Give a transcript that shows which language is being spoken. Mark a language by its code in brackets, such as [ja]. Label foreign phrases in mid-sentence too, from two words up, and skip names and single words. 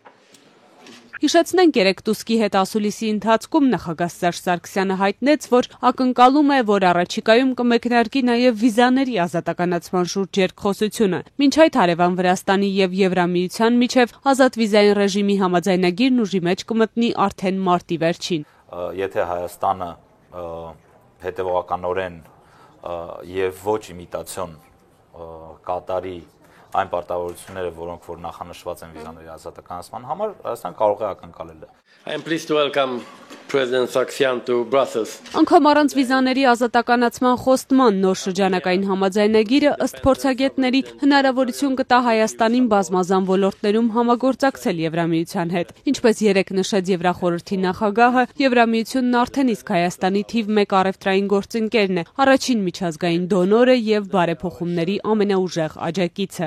[hy] Հիշեցնենք, երեկ Տուսկի հետ ասուլիսի ընթացքում նախագահ Սերժ Սարգսյանը հայտնեց, որ ակնկալում է, որ առաջիկայում կմեկնարկի նաև վիզաների ազատականացման շուրջ երկխոսությունը։ Մինչ այդ հարևան Վրաստանի եւ Եվրամիության միջև ազատ վիզային ռեժիմի համաձայնագիրն ուժի մեջ կմտնի արդեն մարտի վերջին։ Եթե Հայաստանը հետևողականորեն եւ ոչ իմիտացիոն կատարի այն պարտավորությունները, որոնք որ նախանշված են վիզաների ազատականացման համար, Հայաստան կարող է ակնկալել։ [en] I am pleased to welcome President Sargsyan to Brussels. [hy] Անգամ առանց վիզաների ազատականացման խոստման նոր շրջանակային համաձայնագիրը ըստ փորձագետների հնարավորություն կտա Հայաստանին բազմազան ոլորտներում համագործակցել Եվրամիության հետ։ Ինչպես երեկ նշեց Եվրախորհրդի նախագահը, Եվրամիությունն արդեն իսկ Հայաստանի թիվ 1 առևտրային գործընկերն է, առաջին միջազգային դոնորը եւ բարեփոխումների ամենաուժեղ աջակիցը։